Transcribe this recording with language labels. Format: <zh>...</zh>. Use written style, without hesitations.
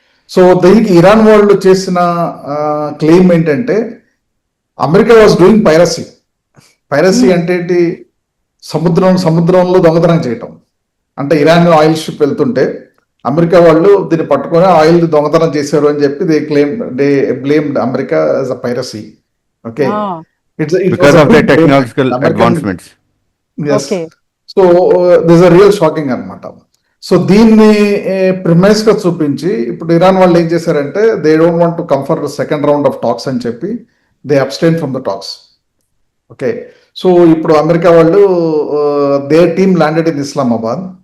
<te>So దీనికి Iran వాళ్ళు చేసిన క్లెయిమ్ ఏంటంటే</te> <en>America was doing piracy.</en> <te>Piracy అంటే ఏంటి? సముద్రంలో దొంగతనం చేయటం. అంటే ఇరాన్ ఆయిల్ షిప్ వెళ్తుంటే అమెరికా వాళ్ళు దీన్ని పట్టుకొని ఆయిల్ దొంగతనం చేశారు అని చెప్పి</te> <en>They blamed America as a piracy. Okay, because of the technological advancements. Yes. So this are real shocking అన్నమాట.</en> <te>సో దీన్ని ప్రిమైస్ గా చూపించి ఇప్పుడు ఇరాన్ వాళ్ళు ఏం చేశారంటే</te> <en>they don't want to come for second round of talks</en> <te>అని చెప్పి</te> <en>They abstain from the talks. Okay, so</en> <te>ఇప్పుడు అమెరికా వాళ్ళు</te> <en>They team landed in Islamabad.</en>